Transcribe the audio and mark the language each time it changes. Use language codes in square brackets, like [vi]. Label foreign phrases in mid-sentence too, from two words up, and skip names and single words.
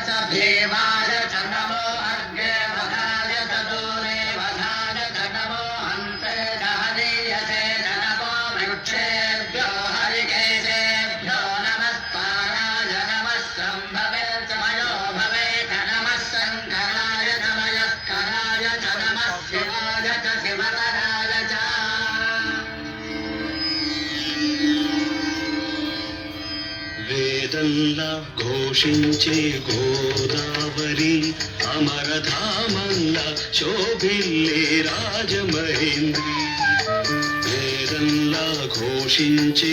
[sa] देवाय च नमो अर्घ्ये वधाय च दूरे वधाय च नमो हन्ते च हरीयसे च नमो वृक्षेभ्यो हरिकेशेभ्यो नमस्काराय नमः सम्भवे च मयो भवे च नमः शङ्कराय च मयस्कराय च नमः शिवाय च शिवतराय च [te] వేదంలా ఘోషించే గోదావరి అమరధామంలా శోభిల్లే రాజమహేంద్రి వేదంలా ఘోషించే